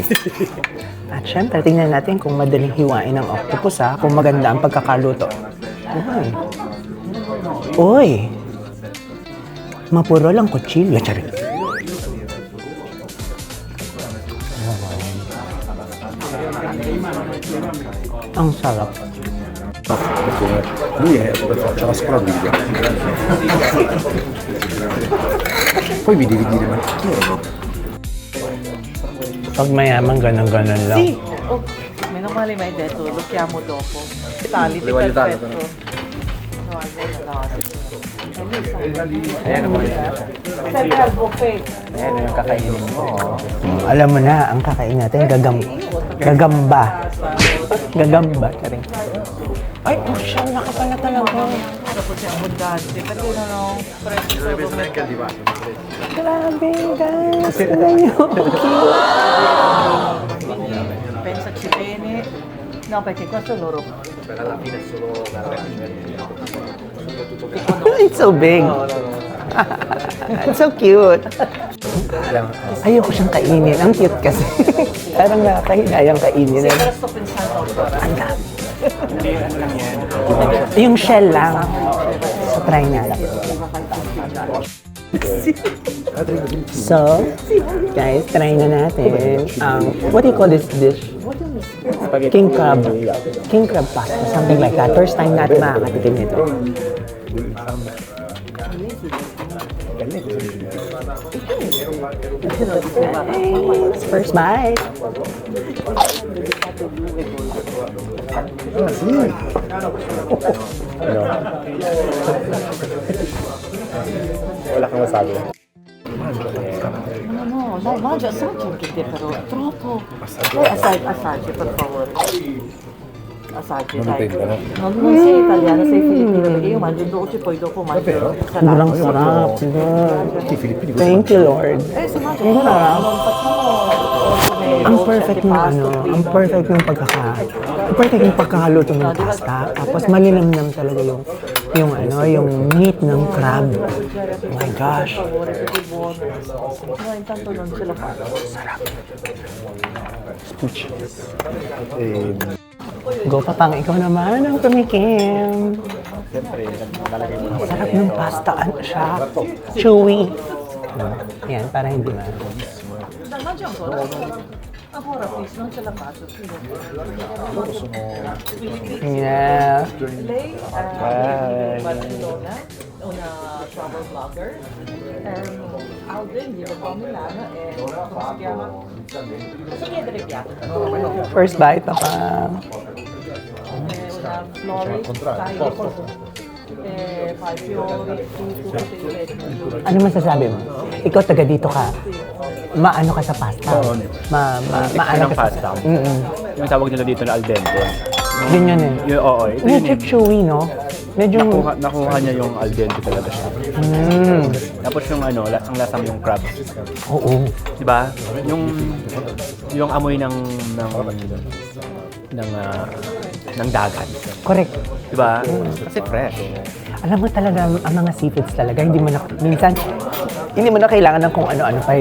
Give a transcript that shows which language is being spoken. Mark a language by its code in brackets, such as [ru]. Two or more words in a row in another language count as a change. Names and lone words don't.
[tl] At syempre, tingnan natin kung madaling hiwain ng octopus ha, kung maganda ang pagkakaluto. Uy! Mapuro lang kutsilyo. Charing. Ang sarap. [it] Lui faccia la squadra. Poi mi devi dire, ma chi è? [tl] Pag mayaman, ganun-ganun lang. [it] Sì. Oh, meno male mi hai detto, lo chiamo dopo. Tali, di perfetto. No, Sempre al buffet. [tl] Ayan yung kakainin mo. Alam mo na, ang kakain natin, gagamba. Gagamba. Charing. Ay, oh, siya, laki pala talaga. [it] Dopo c'è abbondante, perché non ho preso solo metà. [tl] Grabe, guys. Tignan niyo. [it] Pensaci bene. No, perché questo è loro. [en] It's so big. It's so cute. [tl] Ayoko siyang kainin. Ang cute kasi. Parang nakakahidayang kainin. [it] Ora sto pensando ancora. [tl] Yung shell lang. So, try nga lang. So, guys, try na natin. [en] What do you call this dish? King crab. King crab pasta, something like that. First time [tl] natin makakatikim nito. [en] First bite. [tl] Wala kang masabi. [it] No, dai, mangia, assaggi anche te però, troppo. Dai, assaggi, per favore. Assaggi, dai. Non sei italiano, sei filippino, perché io mangio dolce, poi dopo mangio [tl] Sobrang [it] salato. [tl] sarap. [en] Thank you, Lord. [it] Se mangia, non facciamo... [tl] Ang perfect ng ang perfect ng perfect ng pagkakaluto ng pasta. Tapos malinamnam talaga yung meat ng crab. [en] Oh my gosh. [it] No, intanto non ce la faccio. [tl] Go Papang, ikaw naman ang tumikim. Sarap ng pasta. Ano siya? Chewy. Yan, para hindi ma. [it] Dai, mangia ancora. Ancora, please, non ce la faccio. Yeah. Lei è di Barcellona, una travel blogger. Alden vive qua a Milano e come si chiama? Posso chiedere piatto? [en] First bite, Papang. [it] Una florist, fa i fiori, tutto. [tl] Ano masasabi mo? Ikaw taga dito ka. Maano ka sa pasta? Maano ng ka pasta. sa... Yung tawag nila dito na [it] al dente. [tl] Yun yun eh. Oo, ito yun Medyo eh. chewy, no? Medyo... Nakuha niya yung [it] al dente [tl] talaga siya. Tapos yung ang lasang yung crab. Oo. Di ba? Yung amoy ng dagat. Correct. Di ba? Kasi fresh. Alam mo talaga, ang mga seafoods talaga, minsan, hindi mo na kailangan ng kung ano-ano pa.